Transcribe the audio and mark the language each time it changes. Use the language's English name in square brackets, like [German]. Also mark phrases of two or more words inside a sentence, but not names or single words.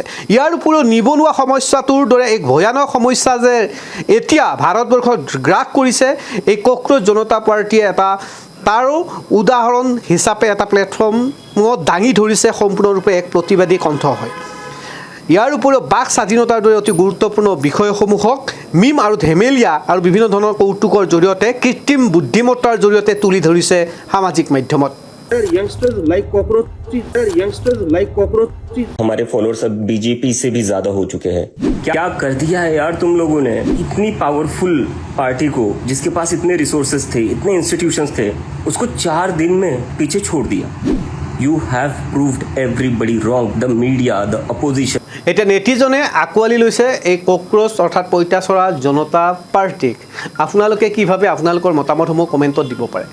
[Assamese] ইয়াৰ উপৰিও নিবনুৱা সমস্যাটোৰ দৰে এক ভয়ানক সমস্যা যে এতিয়া ভাৰতবৰ্ষত গ্ৰাস কৰিছে, এই কক্ৰোচ জনতা পাৰ্টীয়ে এটা তাৰো উদাহৰণ হিচাপে এটা প্লেটফৰ্মত দাঙি ধৰিছে, সম্পূৰ্ণৰূপে এক প্ৰতিবাদী কণ্ঠ হয়। ইয়াৰ উপৰিও বাক স্বাধীনতাৰ দৰে অতি গুৰুত্বপূৰ্ণ বিষয়সমূহক মিম আৰু ধেমেলীয়া আৰু বিভিন্ন ধৰণৰ কৌতুকৰ জৰিয়তে কৃত্ৰিম বুদ্ধিমত্তাৰ জৰিয়তে তুলি ধৰিছে সামাজিক মাধ্যমত। [Hindi] हमारे फॉलोअर्स अब बीजेपी से भी ज्यादा हो चुके हैं। क्या कर दिया है यार तुम लोगों ने। इतनी पावरफुल पार्टी को, जिसके पास इतने रिसोर्सेस थे, इतने इंस्टीट्यूशंस थे, उसको 4 दिन में पीछे छोड़ दिया। [English] You have proved everybody wrong, the media, the opposition. [Assamese] এতিয়া নেটিজনে আঁকোৱালি লৈছে এই কক্ৰোচ অৰ্থাৎ পঁইতাচোৰা জনতা পাৰ্টিক। আপোনালোকে কি ভাবে, আপোনালোকৰ মতামতসমূহ কমেণ্টত দিব পাৰে।